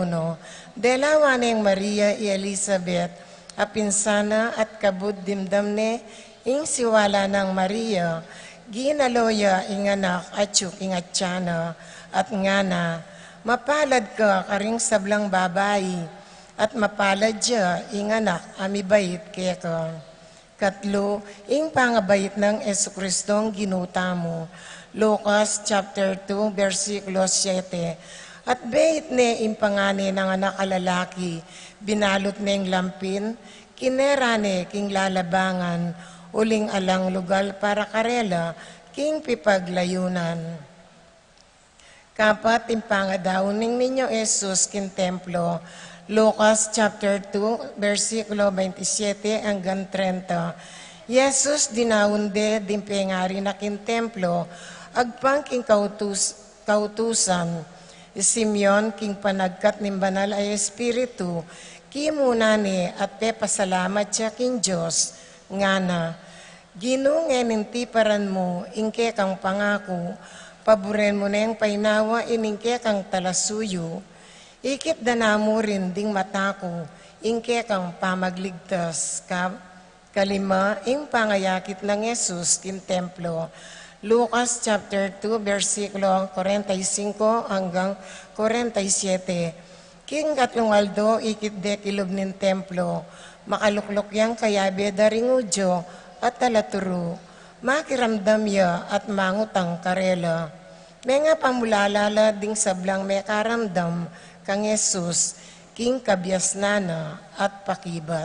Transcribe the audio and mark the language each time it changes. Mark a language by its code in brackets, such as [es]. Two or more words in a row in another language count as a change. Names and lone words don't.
[pam] Delawa ning Maria y Elizabeth, apinsana at kabud dimdam ne, ing siwala ng Maria, ginaloya ing anak at ing atyana, at ngana, mapalad ka karing sablang babayi, at mapalad siya ing anak amibait kaya ka. Katlo, ing pangabayit ng Jesucristong ginuta mo. Lucas chapter 2 versikulo 7. At bait ne ing pangani ng anak alalaki, binalot ne ing lampin, kinerane king lalabangan, uling alang lugal para karela, king pipaglayunan. Kapat impangadaw ning ninyo Jesus kin templo. Lucas chapter 2 versikulo 27 hanggang 30. Jesus dinaunde dimpengari na kin templo, agpang king kautusan, Simeon king panagkat ning banal ay espiritu, kimunani at pepasalamat siya king Diyos, ngana, ginungen intiparan mo, ingke kang pangako, paboren mo na yung painawa, iningke kang talasuyo, ikit danamo rin ding matako, ingke kang pamagligtas, kalima, ing pangayakit ng Jesus kin templo. Lucas chapter 2 versikulo 45 hanggang 47. King katlungaldo ikit de kilob nin templo, makaluklok yang kayabe daringudyo at talaturo, makiramdam ya at mangutang karela. May nga pamulalala ding sablang may karamdam kang Jesus, king kabyasnana at pakibat.